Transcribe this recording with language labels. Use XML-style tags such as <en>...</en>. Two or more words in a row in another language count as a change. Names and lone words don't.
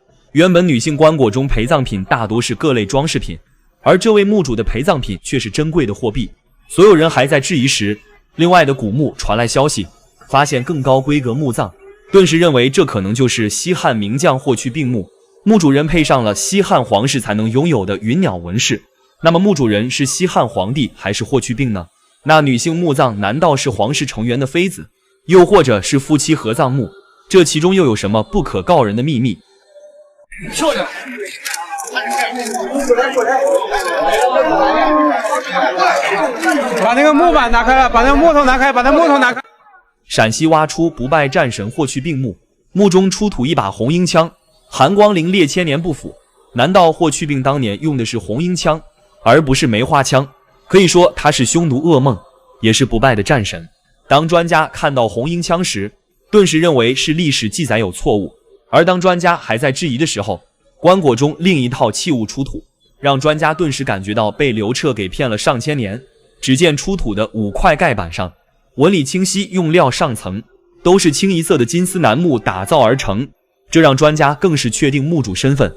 <zh>原本女性棺椁中陪葬品大多是各類裝飾品，而這位墓主的陪葬品卻是珍貴的貨幣。所有人還在質疑時，另外的古墓傳來消息，發現更高規格墓葬，頓時認為這可能就是西漢名將霍去病墓。墓主人配上了西漢皇室才能擁有的雲鳥紋飾，那麼墓主人是西漢皇帝還是霍去病呢？那女性墓葬難道是皇室成員的妃子，又或者是夫妻合葬墓？這其中又有什麼不可告人的秘密？撤掉！把那個木板拿開了，把那個木頭拿開，把那木頭拿開。陝西挖出不敗戰神霍去病墓，墓中出土一把紅缨槍，韓光陵列千年不腐。難道霍去病當年用的是紅缨槍，而不是梅花槍？可以說他是匈奴噩夢，也是不敗的戰神。當專家看到紅缨槍時，頓時認為是歷史記載有錯誤。而當專家還在質疑的時候，棺椁中另一套器物出土，讓專家頓時感覺到被劉徹給騙了上千年。只見出土的5塊蓋板上，紋理清晰，用料上層都是清一色的金絲楠木打造而成，這讓專家更是確定墓主身份。</zh>